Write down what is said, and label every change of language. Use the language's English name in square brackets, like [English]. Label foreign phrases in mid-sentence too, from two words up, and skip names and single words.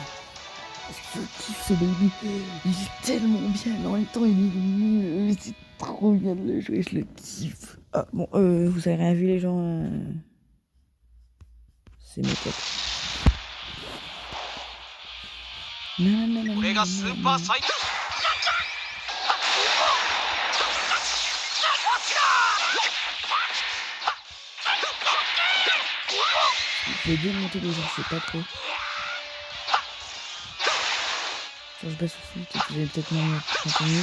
[French] Je kiffe ce baby. Il est tellement bien, mais en même temps, il est nul. C'est trop bien de le jouer, je le kiffe. Ah, bon, vous avez rien vu, les gens C'est mes potes. Non. [Japanese] これがスーパーサイヤ人。 [French] Je vais démonter les gens, je sais pas trop. Quand je baisse aussi, peut-être que j'allais peut-être m'en continuer.